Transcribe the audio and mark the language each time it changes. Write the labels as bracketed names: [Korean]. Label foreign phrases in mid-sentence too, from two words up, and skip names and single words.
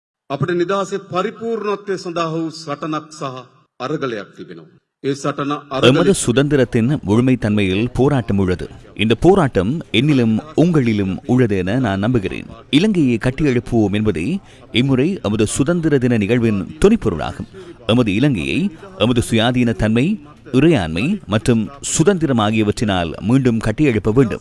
[Sinhala] අපට නිදහසේ පරිපූර්ණත්වය සඳහා වූ සටනක් සහ අරගලයක් තිබෙනවා. ඒ සටන [Tamil] எமது சுதந்திரத்தின் முழுமைத்தன்மையில் போராட்டம் உள்ளது. இந்த போராட்டம் என்னிலும் உங்களிலும் உள்ளது என நான் நம்புகிறேன். இலங்கையை கட்டியெழுப்புவோம் என்பதே இம்முறை எமது சுதந்திர தின நிகழ்வின் துணைப்பொருளாகும். எமது இலங்கையை எமது சுயாதீன தன்மை, இறையாண்மை மற்றும் சுதந்திரம் ஆகியவற்றினால் மீண்டும் கட்டியெழுப்ப வேண்டும்.